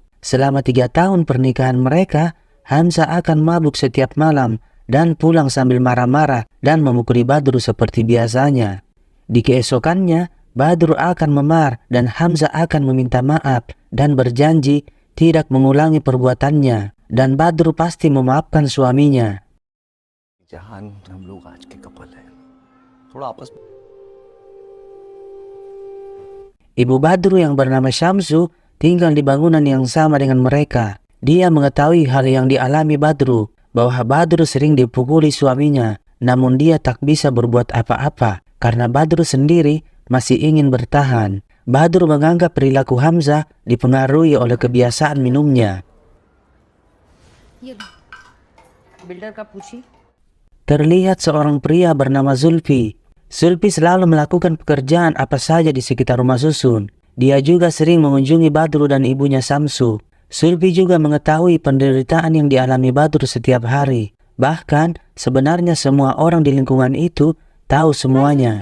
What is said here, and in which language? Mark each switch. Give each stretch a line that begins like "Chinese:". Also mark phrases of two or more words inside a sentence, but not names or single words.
Indonesian: Selama 3 tahun pernikahan mereka, Hamzah akan mabuk setiap malam dan pulang sambil marah-marah dan memukuli Badru seperti biasanya. Di keesokannya, Badru akan memar dan Hamzah akan meminta maaf dan berjanji tidak mengulangi perbuatannya. Dan Badru pasti memaafkan suaminya.
Hindi: जहान हम लोग आज के कपल हैं, थोड़ा आपस में।
Indonesian: Ibu Badru yang bernama Syamsu tinggal di bangunan yang sama dengan mereka. Dia mengetahui hal yang dialami Badru, bahwa Badru sering dipukuli suaminya, namun dia tak bisa berbuat apa-apa karena Badru sendiri masih ingin bertahan. Badru menganggap perilaku Hamzah dipengaruhi oleh kebiasaan minumnya.
Hindi: बिल्डर का पूछी।
Indonesian: Terlihat seorang pria bernama Zulfi. Zulfi selalu melakukan pekerjaan apa saja di sekitar rumah susun. Dia juga sering mengunjungi Badru dan ibunya Samsu. Zulfi juga mengetahui penderitaan yang dialami Badru setiap hari. Bahkan sebenarnya semua orang di lingkungan itu tahu semuanya.